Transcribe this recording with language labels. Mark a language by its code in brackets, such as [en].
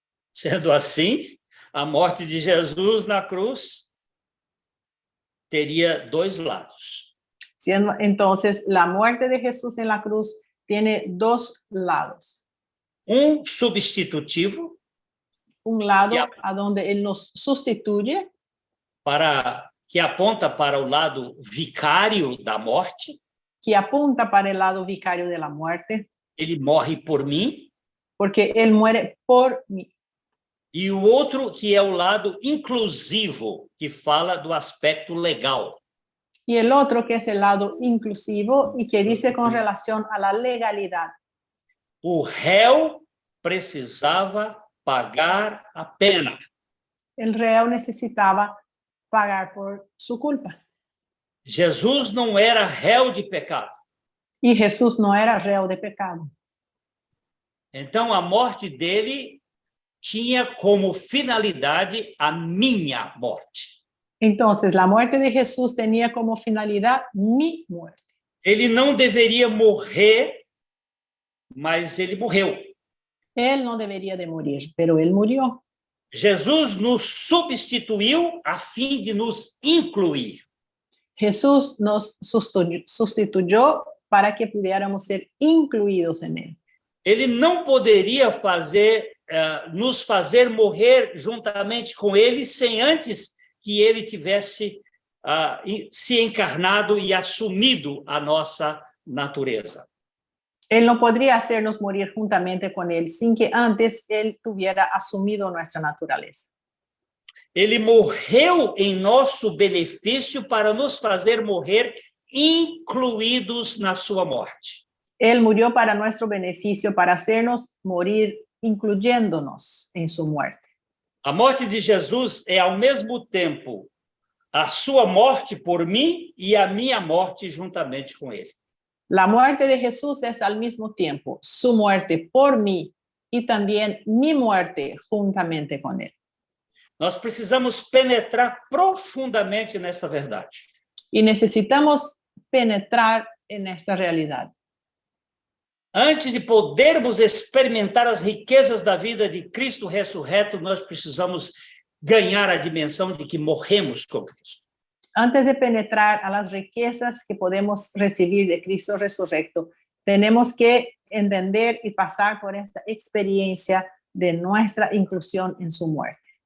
[pt] Sendo assim, a morte de Jesus na cruz teria 2 lados. [es] Entonces, la muerte de Jesús en la cruz tiene 2 lados. [pt] Um substitutivo, [es] Un lado a donde él nos sustituye, [pt] que aponta para o lado vicário da morte. [es] que apunta para el lado vicario de la muerte, [pt] Ele morre por mim. [es] porque él muere por mí. [pt] E o outro que é o lado inclusivo, que fala do aspecto legal. [es] Y el otro que es el lado inclusivo y que dice con relación a la legalidad. [pt] O réu precisava pagar a pena. [es] El reo necesitaba pagar por su culpa. [pt] Jesus não era réu de pecado. [es] Y Jesús no era reo de pecado. [pt] Então, a morte dele tinha como finalidade a minha morte. [es] Entonces, la muerte de Jesús tenía como finalidad mi muerte. [pt] Ele não deveria morrer, mas ele morreu. [es] Él no debería de morir, pero él murió. [pt] Jesus nos substituiu a fim de nos incluir. [es] Jesús nos sustituyó para que pudiéramos ser incluidos en él. [pt] Ele não poderia nos fazer morrer juntamente com ele sem antes que ele tivesse se encarnado e assumido a nossa natureza. [es] Él no podría hacernos morir juntamente con él sin que antes él tuviera asumido nuestra naturaleza. [pt] Ele morreu em nosso benefício para nos fazer morrer incluídos na sua morte. [es] Él murió para nuestro beneficio, para hacernos morir, incluyéndonos en su muerte. [pt] A morte de Jesus é, ao mesmo tempo, a sua morte por mim e a minha morte juntamente com ele. [es] La muerte de Jesús es al mismo tiempo su muerte por mí y también mi muerte juntamente con él. [pt] Nós precisamos penetrar profundamente nessa verdade. [es] Y necesitamos penetrar en esta realidad. [pt] Antes de podermos experimentar as riquezas da vida de Cristo ressurreto, nós precisamos ganhar a dimensão de que morremos com Cristo. [es] Antes de penetrar a las riquezas que podemos recibir de Cristo resurrecto, tenemos que entender y pasar por esta experiencia de nuestra inclusión en su muerte.